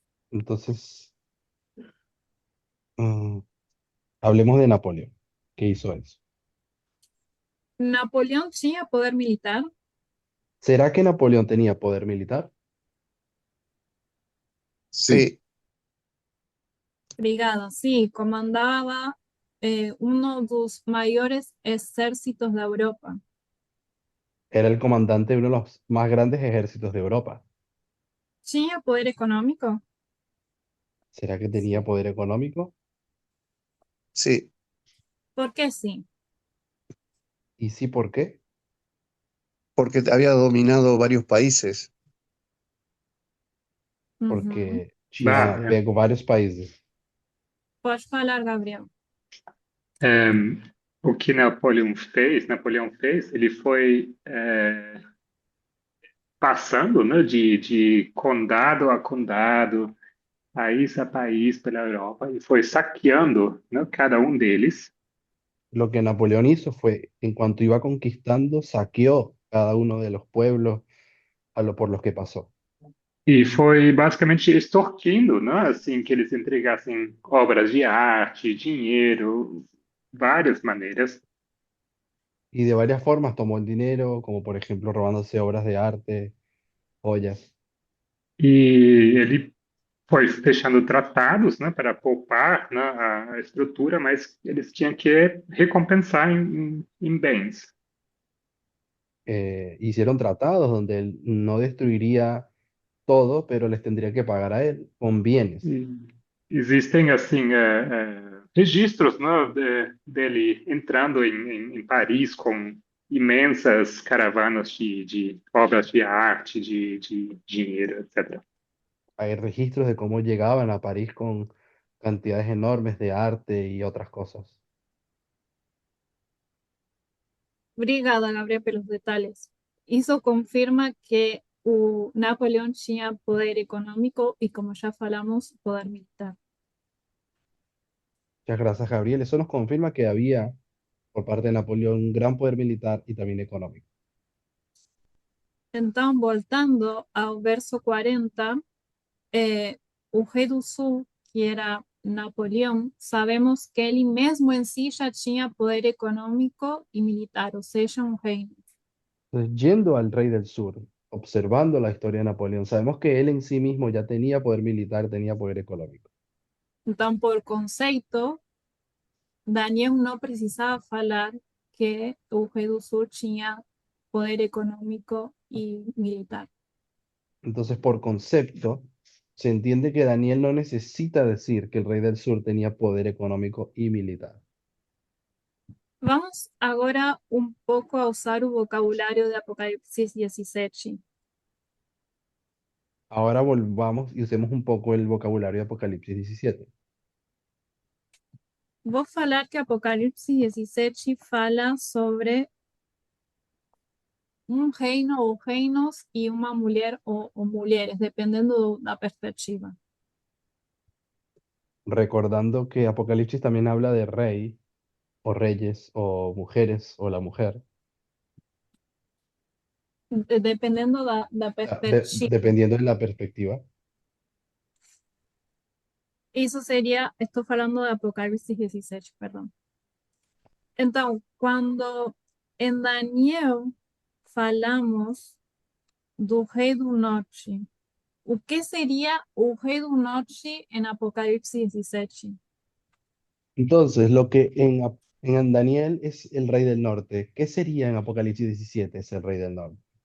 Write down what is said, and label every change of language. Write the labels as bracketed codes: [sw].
[es] Entonces, hablemos de Napoleón. ¿Qué hizo eso? [pt] Napoleão tinha poder militar? [es] ¿Será que Napoleón tenía poder militar? Sí. [pt] Obrigada. Sim, comandava um dos maiores exércitos da Europa. [es] Era el comandante de uno de los más grandes ejércitos de Europa. [pt] Tinha poder econômico? [es] ¿Será que tenía poder económico? Sí. [pt] Por que sim? [es] ¿Y sí, por qué? Porque había dominado varios países. Uhum. Porque China Bárbara, pegó varios países. [pt] Pode falar, Gabriel. o que Napoleão fez, ele foi passando, né, de condado a condado, país a país pela Europa, e foi saqueando, né, cada um deles. [es] Lo que Napoleón hizo fue, en cuanto iba conquistando, saqueó cada uno de los pueblos por los que pasó. [pt] E foi basicamente extorquindo, né, assim, que eles entregassem obras de arte, dinheiro, várias maneiras. [es] Y de varias formas tomó el dinero, como por ejemplo robándose obras de arte, joyas. [pt] E ele foi fechando tratados, né, para poupar, né, a estrutura, mas eles tinham que recompensar em bens. [es] Hicieron tratados donde él no destruiría todo, pero les tendría que pagar a él con bienes. [pt] E existem assim registros, né, dele entrando em Paris com imensas caravanas de obras de arte, de dinheiro, etc. [es] Hay registros de cómo llegaban a París con cantidades enormes de arte y otras cosas. [pt] Obrigada, Gabriel, pelos detalhes. Isso confirma que o Napoleão tinha poder econômico [es] y, como ya [pt] falamos, poder militar. [es] Muchas gracias, Gabriel. Eso nos confirma que había por parte de Napoleón un gran poder militar y también económico. [pt] Então, voltando ao verso 40, o rei do sul, que era Napoleão, sabemos que ele mesmo em si já tinha poder econômico e militar, ou seja, um reino. [es] Entonces, yendo al rey del sur, observando la historia de Napoleón, sabemos que él en sí mismo ya tenía poder militar, tenía poder económico. [pt] Então, por conceito, Daniel não precisava falar que o rei do sul tinha poder econômico e militar. [es] Entonces, por concepto, se entiende que Daniel no necesita decir que el rey del sur tenía poder económico y militar. [pt] Vamos agora um pouco a usar o vocabulário de Apocalipse 17. [es] Ahora volvamos y usemos un poco el vocabulario de Apocalipsis 17. [pt] Vou falar que Apocalipse 17 fala sobre um reino ou reinos e uma mulher ou mulheres, dependendo da perspectiva. [es] Recordando que Apocalipsis también habla de rey o reyes o mujeres o la mujer, [pt] Dependendo da perspectiva. [es] dependiendo de la perspectiva. [pt] Isso seria, estou falando de Apocalipse 17, perdão. Então, quando em Daniel falamos do rei do norte, o que seria o rei do norte em Apocalipse 17? [es] Entonces, lo que en Daniel es el rey del norte, ¿qué sería en Apocalipsis 17 ese rey del norte?